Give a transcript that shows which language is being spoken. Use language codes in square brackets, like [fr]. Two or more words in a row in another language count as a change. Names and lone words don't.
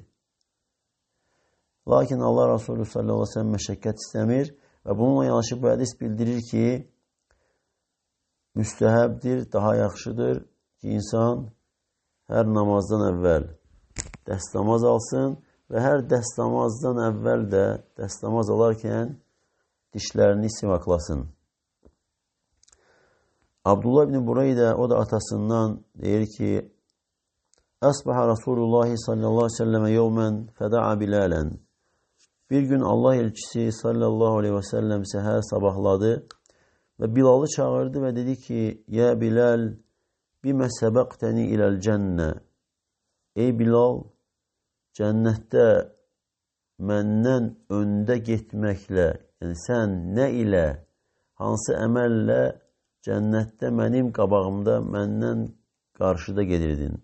[az] Lakin Allah Resulü [ar] صلى الله عليه وسلم [az] məşəqqət istəmir və bununla yanaşı bu hədis bildirir ki, müstəhəbdir, daha yaxşıdır ki, insan hər namazdan əvvəl dəstəmaz alsın və hər dəstəmazdan əvvəl də dəstəmaz alarkən dişlərini sivaklasın. [ar] Abdullah ibn Bureydə, [az] o da atasından deyir ki, [ar] أصبح رسول الله صلى الله عليه وسلم يوما فدعا بلالا. [az] Bir gün Allah elçisi [ar] صلى الله عليه وسلم [az] səhər sabahladı və Bilalı çağırdı və dedi ki, [ar] يا بلال بم سبقتني إلى الجنة. [az] Ey Bilal, cənnətdə məndən öndə getməklə, yəni sən nə ilə, hansı əməllə cənnətdə mənim qabağımda, məndən qarşıda gedirdin.